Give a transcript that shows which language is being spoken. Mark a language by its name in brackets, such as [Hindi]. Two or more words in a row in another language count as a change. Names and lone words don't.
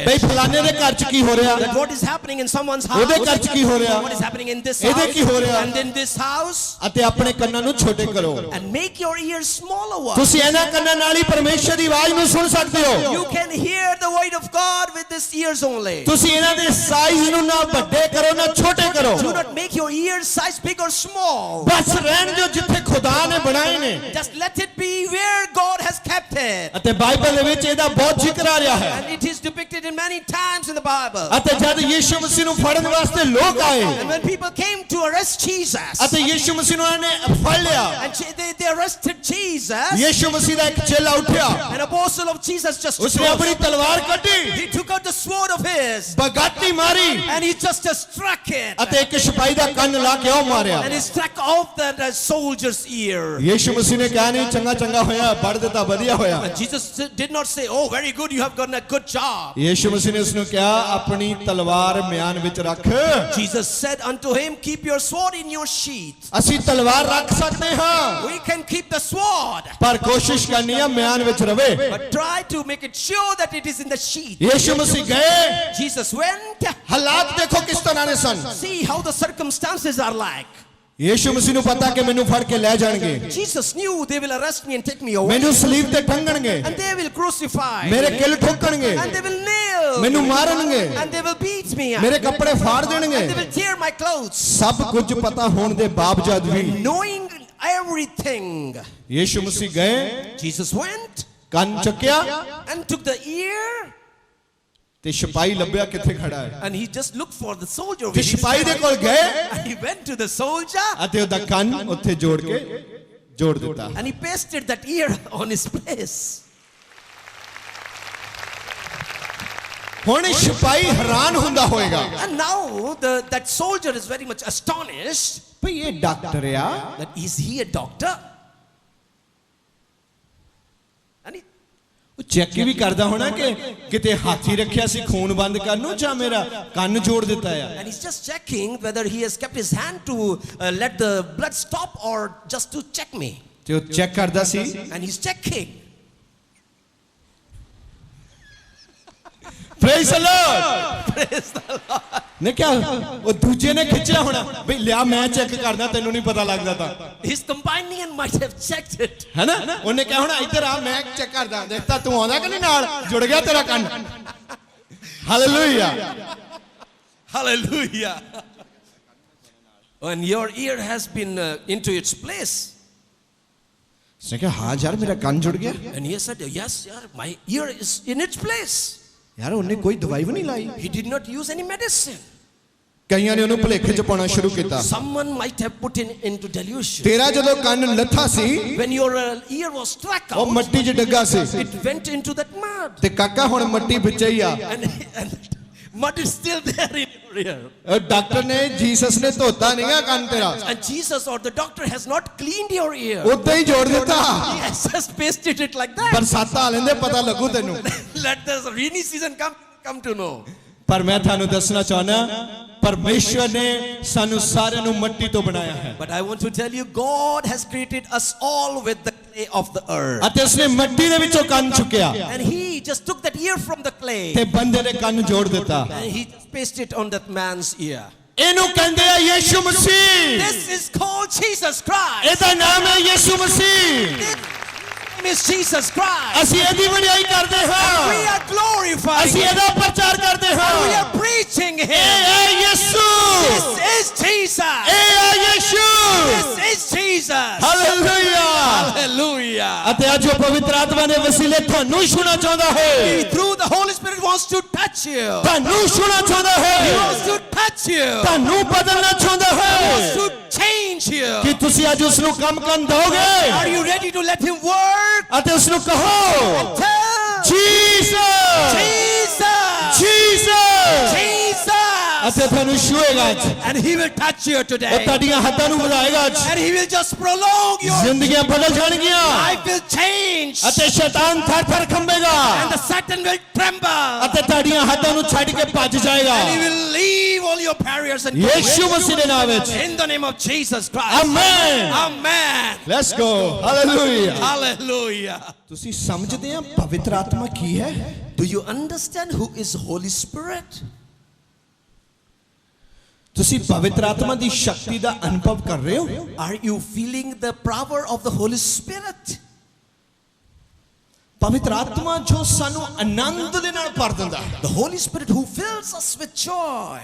[Punjabi] ਬਈ ਫਲਾਣੇ ਦੇ ਘਰ 'ਚ ਕੀ ਹੋ ਰਿਹਾ, [English] That what is happening in someone's house, [Punjabi] ਉਹਦੇ ਘਰ 'ਚ ਕੀ ਹੋ ਰਿਹਾ, [English] what is happening in this [Punjabi] ਇਹਦੇ [English] house, [Punjabi] ਕੀ ਹੋ ਰਿਹਾ, [English] and in this house, [Punjabi] ਅਤੇ ਆਪਣੇ ਕੰਨਾਂ ਨੂੰ ਛੋਟੇ ਕਰੋ। [English] and make your ears smaller ones. [Punjabi] ਤੁਸੀਂ ਇਹਨਾਂ ਕੰਨਾਂ ਨਾਲ ਹੀ ਪਰਮੇਸ਼ਰ ਦੀ ਆਵਾਜ਼ ਨੂੰ ਸੁਣ ਸਕਦੇ ਹੋ। [English] You can hear the word of God with these ears only. [Punjabi] ਤੁਸੀਂ ਇਹਨਾਂ ਦੇ ਸਾਈਜ਼ ਨੂੰ ਨਾ ਵੱਡੇ ਕਰੋ ਨਾ ਛੋਟੇ ਕਰੋ, [English] Do not make your ears size big or small. [Punjabi] ਬਸ ਰਹਿਣ ਦਿਓ ਜਿੱਥੇ ਖੁਦਾ ਨੇ ਬਣਾਏ ਨੇ। [English] Just let it be where God has kept it. [Punjabi] ਅਤੇ ਬਾਈਬਲ ਦੇ ਵਿੱਚ ਇਹਦਾ ਬਹੁਤ ਜ਼ਿਕਰ ਆ ਰਿਹਾ ਹੈ। [English] And it is depicted in many times in the Bible. [Punjabi] ਅਤੇ ਜਦ ਯੀਸ਼ੂ ਮਸੀਹ ਨੂੰ ਫੜਨ ਵਾਸਤੇ ਲੋਕ ਆਏ [English] And when people came to arrest Jesus, [Punjabi] ਅਤੇ ਯੀਸ਼ੂ ਮਸੀਹ ਨੂੰ ਉਹਨਾਂ ਨੇ ਫੜ ਲਿਆ, [English] and they arrested Jesus, [Punjabi] ਯੀਸ਼ੂ ਮਸੀਹ ਦਾ ਇੱਕ ਚੇਲਾ ਉੱਠਿਆ, [English] an apostle of Jesus just [Punjabi] ਉਸਨੇ ਆਪਣੀ ਤਲਵਾਰ ਕੱਢੀ, [English] he took out the sword of his, [Punjabi] ਬਗਾਤੀ ਮਾਰੀ [English] and he just struck it, [Punjabi] ਅਤੇ ਇੱਕ ਸਿਪਾਹੀ ਦਾ ਕੰਨ ਲਾ ਕੇ ਉਹ ਮਾਰਿਆ। [English] and he struck off the soldier's ear. [Punjabi] ਯੀਸ਼ੂ ਮਸੀਹ ਨੇ ਕਿਹਾ ਨਹੀਂ ਚੰਗਾ ਚੰਗਾ ਹੋਇਆ, ਫੜ ਦਿੱਤਾ ਵਧੀਆ ਹੋਇਆ। [English] And Jesus did not say, oh, very good, you have done a good job. [Punjabi] ਯੀਸ਼ੂ ਮਸੀਹ ਨੇ ਉਸਨੂੰ ਕਿਹਾ ਆਪਣੀ ਤਲਵਾਰ ਮਿਆਨ ਵਿੱਚ ਰੱਖ। [English] Jesus said unto him, keep your sword in your sheath. [Punjabi] ਅਸੀਂ ਤਲਵਾਰ ਰੱਖ ਸਕਦੇ ਹਾਂ, [English] We can keep the sword, [Punjabi] ਪਰ ਕੋਸ਼ਿਸ਼ ਕਰਨੀ ਹੈ ਮਿਆਨ ਵਿੱਚ ਰਵੇ। [English] but try to make it sure that it is in the sheath. [Punjabi] ਯੀਸ਼ੂ ਮਸੀਹ ਗਏ, [English] Jesus went. [Punjabi] ਹਾਲਾਤ ਦੇਖੋ ਕਿਸ ਤਰ੍ਹਾਂ ਦੇ ਸਨ। [English] See how the circumstances are like. [Punjabi] ਯੀਸ਼ੂ ਮਸੀਹ ਨੂੰ ਪਤਾ ਕਿ ਮੈਨੂੰ ਫੜ ਕੇ ਲੈ ਜਾਣਗੇ, [English] Jesus knew they will arrest me and take me away, [Punjabi] ਮੈਨੂੰ ਸਲੀਬ ਤੇ ਟੰਗਣਗੇ, [English] and they will crucify [Punjabi] ਮੇਰੇ [English] me, [Punjabi] ਕਿਲ ਠੋਕਣਗੇ, [English] and they will nail [Punjabi] ਮੈਨੂੰ [English] me, [Punjabi] ਮਾਰਨਗੇ, [English] and they will beat me up, [Punjabi] ਮੇਰੇ ਕੱਪੜੇ ਫਾੜ [English] and they [Punjabi] ਦੇਣਗੇ। [English] will tear my clothes. [Punjabi] ਸਭ ਕੁਝ ਪਤਾ ਹੋਣ ਦੇ ਬਾਵਜੂਦ ਵੀ [English] Knowing everything, [Punjabi] ਯੀਸ਼ੂ ਮਸੀਹ ਗਏ, [English] Jesus went [Punjabi] ਕੰਨ ਚੱਕਿਆ [English] and took the ear, [Punjabi] ਤੇ ਸਿਪਾਹੀ ਲੱਭਿਆ ਕਿੱਥੇ ਖੜਾ ਹੈ, [English] and he just looked for the soldier. [Punjabi] ਤੇ ਸਿਪਾਹੀ ਦੇ ਕੋਲ ਗਏ [English] And he went to the soldier, [Punjabi] ਅਤੇ ਉਹਦਾ ਕੰਨ ਉੱਥੇ ਜੋੜ ਕੇ ਜੋੜ ਦਿੱਤਾ। [English] and he pasted that ear on his place. [Punjabi] ਹੁਣ ਸਿਪਾਹੀ ਹੈਰਾਨ ਹੁੰਦਾ ਹੋਏਗਾ, [English] And now that soldier is very much astonished. [Punjabi] ਭਈ ਇਹ ਡਾਕਟਰ ਆ, [English] That is he a doctor? And he, [Punjabi] ਉਹ ਚੈੱਕ ਵੀ ਕਰਦਾ ਹੋਣਾ ਕਿ ਕਿਤੇ ਹਾਥੀ ਰੱਖਿਆ ਸੀ ਖੂਨ ਬੰਦ ਕਰਨ ਨੂੰ ਜਾਂ ਮੇਰਾ ਕੰਨ ਜੋੜ ਦਿੱਤਾ ਆ। [English] and he's just checking whether he has kept his hand to let the blood stop or just to check me. [Punjabi] ਤੇ ਉਹ ਚੈੱਕ ਕਰਦਾ ਸੀ, [English] And he's checking. Praise the Lord। Praise the Lord. [Punjabi] ਨੇ ਕਿਹਾ ਉਹ ਦੂਜੇ ਨੇ ਖਿੱਚਿਆ ਹੋਣਾ ਵੀ ਲਿਆ ਮੈਂ ਚੈੱਕ ਕਰਦਾ ਤੈਨੂੰ ਨਹੀਂ ਪਤਾ ਲੱਗਦਾ ਤਾਂ [English] His companion might have checked it. [Punjabi] ਹੈਨਾ ਉਹਨੇ ਕਿਹਾ ਹੋਣਾ ਇੱਧਰ ਆ ਮੈਂ ਚੈੱਕ ਕਰਦਾ ਦੇਖਤਾ ਤੂੰ ਆਉਂਦਾ ਕਿ ਨਹੀਂ ਨਾਲ ਜੁੜ ਗਿਆ ਤੇਰਾ ਕੰਨ ਹਾਲੇਲੂਇਆ [English] Hallelujah. When your ear has been into its place. [Punjabi] ਉਸਨੇ ਕਿਹਾ ਹਾਂ ਯਾਰ ਮੇਰਾ ਕੰਨ ਜੁੜ ਗਿਆ [English] And he said, yes, sir, my ear is in its place. [Punjabi] ਯਾਰ ਉਹਨੇ ਕੋਈ ਦਵਾਈ ਵੀ ਨਹੀਂ ਲਾਈ [English] He did not use any medicine. [Punjabi] ਕਈਆਂ ਨੇ ਉਹਨੂੰ ਭੁਲੇਖੇ ਚ ਪਾਉਣਾ ਸ਼ੁਰੂ ਕੀਤਾ [English] Someone might have put into delusion. [Punjabi] ਤੇਰਾ ਜਦੋਂ ਕੰਨ ਲੱਥਾ ਸੀ [English] When your ear was struck [Punjabi] ਉਹ [English] out, [Punjabi] ਮੱਟੀ 'ਚ ਡੱਗਾ ਸੀ [English] it went into that mud. [Punjabi] ਤੇ ਕਾਕਾ ਹੁਣ ਮੱਟੀ ਵਿੱਚ ਹੀ ਆ [English] And mud is still there in your ear. [Punjabi] ਉਹ ਡਾਕਟਰ ਨੇ ਜੀਸਸ ਨੇ ਧੋਤਾ ਨਹੀਂ ਆ ਕੰਨ ਤੇਰਾ [English] And Jesus or the doctor has not cleaned your ear. [Punjabi] ਉਦਾਂ ਹੀ ਜੋੜ ਦਿੱਤਾ [English] He has just pasted it like that. [Punjabi] ਬਰਸਾਤਾਂ ਆ ਲੈਂਦੇ ਪਤਾ ਲੱਗੂ ਤੈਨੂੰ [English] Let the rainy season come to know. [Punjabi] ਪਰ ਮੈਂ ਤੁਹਾਨੂੰ ਦੱਸਣਾ ਚਾਹੁੰਦਾ ਪਰਮੇਸ਼ਵਰ ਨੇ ਸਾਨੂੰ ਸਾਰਿਆਂ ਨੂੰ ਮਿੱਟੀ ਤੋਂ ਬਣਾਇਆ ਹੈ [English] But I want to tell you, God has created us all with the clay of the earth. [Punjabi] ਅਤੇ ਉਸਨੇ ਮਿੱਟੀ ਦੇ ਵਿੱਚੋਂ ਕੰਨ ਚੁੱਕਿਆ [English] And he just took that ear from the clay. [Punjabi] ਤੇ ਬੰਦੇ ਦੇ ਕੰਨ ਜੋੜ ਦਿੱਤਾ [English] And he just pasted it on that man's ear. [Punjabi] ਇਹਨੂੰ ਕਹਿੰਦੇ ਆ ਯੀਸ਼ੂ ਮਸੀਹ [English] This is called Jesus Christ. [Punjabi] ਇਹਦਾ ਨਾਮ ਹੈ ਯੀਸ਼ੂ ਮਸੀਹ [English] This name is Jesus Christ. [Punjabi] ਅਸੀਂ ਇਹਦੀ ਵਡਿਆਈ ਕਰਦੇ [English] We [Punjabi] ਹਾਂ [English] are glorifying [Punjabi] ਅਸੀਂ [English] Him. [Punjabi] ਇਹਦਾ ਪ੍ਰਚਾਰ ਕਰਦੇ [English] We [Punjabi] ਹਾਂ [English] are preaching [Punjabi] ਇਹ [English] Him. [Punjabi] ਹੈ ਯੀਸ਼ੂ [English] This is Jesus. [Punjabi] ਇਹ ਹੈ ਯੀਸ਼ੂ [English] This is Jesus. [Punjabi] ਹਾਲੇਲੂਇਆ [English] Hallelujah. [Punjabi] ਅਤੇ ਅੱਜ ਉਹ ਪਵਿੱਤਰ ਆਤਮਾ ਦੇ ਵਸੀਲੇ ਤੁਹਾਨੂੰ ਛੂਣਾ ਚਾਹੁੰਦਾ ਹੈ [English] He, through the Holy Spirit, wants to touch you. [Punjabi] ਤੁਹਾਨੂੰ ਛੂਣਾ ਚਾਹੁੰਦਾ [English] He [Punjabi] ਹੈ [English] wants to touch you. [Punjabi] ਤੁਹਾਨੂੰ ਬਦਲਣਾ ਚਾਹੁੰਦਾ [English] He wants [Punjabi] ਹੈ [English] to change you. [Punjabi] ਕਿ ਤੁਸੀਂ ਅੱਜ ਉਸ ਨੂੰ ਕੰਮ ਕਰਨ ਦੋਗੇ [English] Are you ready to let Him work? [Punjabi] ਅਤੇ ਉਸ ਨੂੰ ਕਹੋ [English] Tell [Punjabi] ਜੀਸਸ [English] Jesus. [Punjabi] ਜੀਸਸ [English] Jesus. [Punjabi] ਅਤੇ ਤੁਹਾਨੂੰ ਛੂਏਗਾ ਅੱਜ [English] And He will touch you [Punjabi] ਉਹ [English] today. [Punjabi] ਤੁਹਾਡੀਆਂ ਹੱਦਾਂ ਨੂੰ ਵਧਾਏਗਾ ਅੱਜ [English] And He will just prolong your [Punjabi] ਜ਼ਿੰਦਗੀਆਂ ਬਦਲ ਜਾਣਗੀਆਂ [English] life will change. [Punjabi] ਅਤੇ ਸ਼ੈਤਾਨ ਥਰ-ਥਰ ਕੰਬੇਗਾ [English] And the Satan will tremble. [Punjabi] ਅਤੇ ਤੁਹਾਡੀਆਂ ਹੱਦਾਂ ਨੂੰ ਛੱਡ ਕੇ ਭੱਜ ਜਾਏਗਾ [English] And he will leave all your barriers and go [Punjabi] ਯੀਸ਼ੂ ਮਸੀਹ ਦੇ ਨਾਮ ਵਿੱਚ [English] in the name of Jesus Christ. [Punjabi] ਆਮੇਨ [English] Amen. let's go hallelujah Hallelujah. [Punjabi] ਤੁਸੀਂ ਸਮਝਦੇ ਆ ਪਵਿੱਤਰ ਆਤਮਾ ਕੀ ਹੈ [English] Do you understand who is Holy Spirit? [Punjabi] ਤੁਸੀਂ ਪਵਿੱਤਰ ਆਤਮਾ ਦੀ ਸ਼ਕਤੀ ਦਾ ਅਨੁਭਵ ਕਰ ਰਹੇ ਹੋ [English] Are you feeling the power of the Holy Spirit? [Punjabi] ਪਵਿੱਤਰ ਆਤਮਾ ਜੋ ਸਾਨੂੰ ਆਨੰਦ ਦੇ ਨਾਲ ਭਰ ਦਿੰਦਾ ਹੈ [English] The Holy Spirit who fills us with joy.